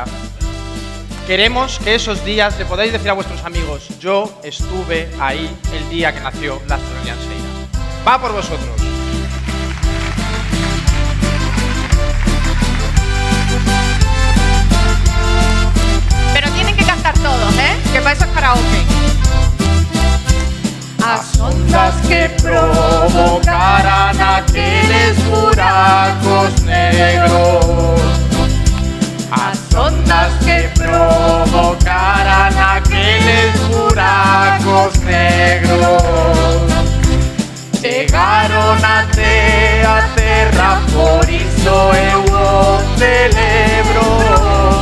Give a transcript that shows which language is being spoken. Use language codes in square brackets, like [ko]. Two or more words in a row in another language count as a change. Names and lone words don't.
[es] Queremos que esos días le podáis decir a vuestros amigos: yo estuve ahí el día que nació la Astro Rianxeira. Va por vosotros. Todos, que para eso es karaoke. [gl] As ondas que provocaran aqueles buracos negros, as ondas que provocaran aqueles buracos negros, chegaron até a terra, por iso eu o celebro.